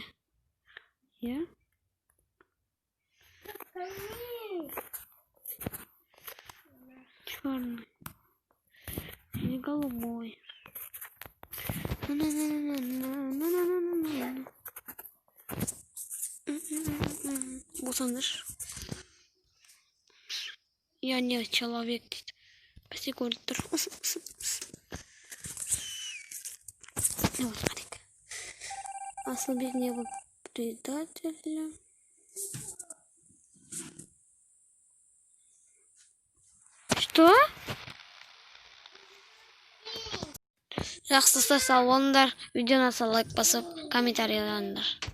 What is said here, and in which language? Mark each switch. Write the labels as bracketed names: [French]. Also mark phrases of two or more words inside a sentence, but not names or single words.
[Russian] Я? Черный. Не голубой. [Kazakh] Босаныш. [Russian] Я не человек [Kazakh] дейді. Бәсе көріп тұр. [Russian] Вот, смотрите. Асылбек не был предателем. Что? [Kazakh] Жақсы сау болыңдар. Видеоны лайк басып, комментарий жазыңдар.